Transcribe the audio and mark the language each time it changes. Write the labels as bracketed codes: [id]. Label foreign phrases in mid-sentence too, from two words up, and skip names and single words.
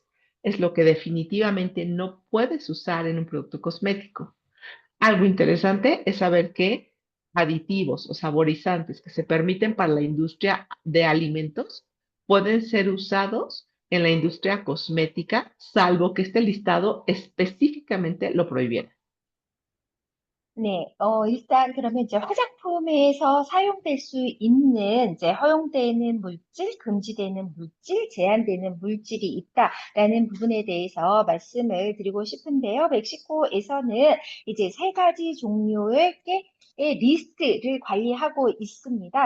[es] Es lo que definitivamente no puedes usar en un producto cosmético. Algo interesante es saber que aditivos o saborizantes que se permiten para la industria de alimentos pueden ser usados en la industria cosmética, salvo que este listado específicamente lo prohibiera. [ko] 네, 일단 그러면 이제 화장품에서 사용될 수 있는 이제 허용되는 물질, 금지되는 물질, 제한되는 물질이 있다라는 부분에 대해서 말씀을 드리고 싶은데요. 멕시코에서는 이제 세 가지 종류의 리스트를 관리하고 있습니다.